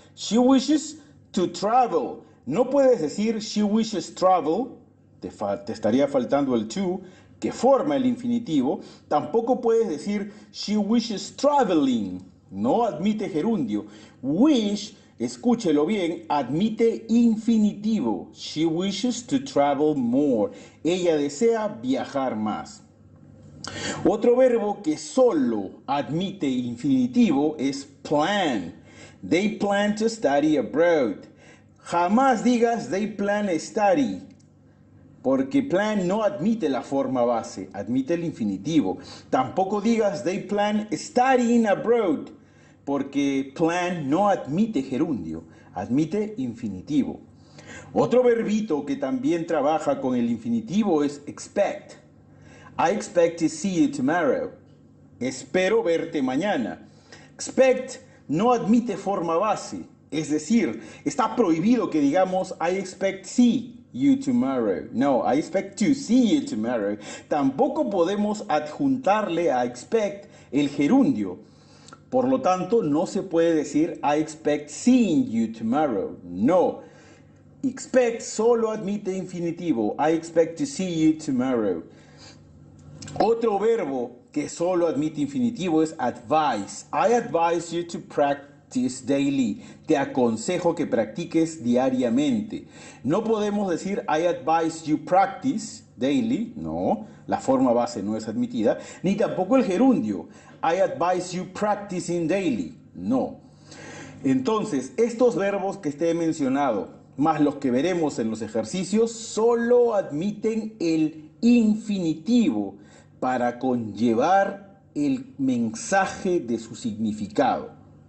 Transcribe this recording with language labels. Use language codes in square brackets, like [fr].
[en] She wishes to travel. [es] No puedes decir [en] she wishes travel, [es] te estaría faltando el to, que forma el infinitivo. Tampoco puedes decir [en] she wishes traveling, [es] no admite gerundio. Wish, escúchelo bien, admite infinitivo. [en] She wishes to travel more. [es] Ella desea viajar más. Otro verbo que solo admite infinitivo es plan. [en] They plan to study abroad. [es] Jamás digas [en] they plan a study, [es] porque plan no admite la forma base, admite el infinitivo. Tampoco digas [en] they plan studying abroad, [es] porque plan no admite gerundio, admite infinitivo. Otro verbito que también trabaja con el infinitivo es expect. [en] I expect to see you tomorrow. [es] Espero verte mañana. Expect no admite forma base. Es decir, está prohibido que digamos [en] I expect see you tomorrow. No, I expect to see you tomorrow. [es] Tampoco podemos adjuntarle a expect el gerundio. Por lo tanto, no se puede decir [en] I expect seeing you tomorrow. [es] No. Expect solo admite infinitivo. [en] I expect to see you tomorrow. [es] Otro verbo que solo admite infinitivo es advise. [en] I advise you to practice daily. [es] Te aconsejo que practiques diariamente. No podemos decir [en] I advise you practice daily. [es] No, la forma base no es admitida. Ni tampoco el gerundio. [en] I advise you practicing daily. [es] No. Entonces, estos verbos que te he mencionado, más los que veremos en los ejercicios, solo admiten el infinitivo para conllevar el mensaje de su significado.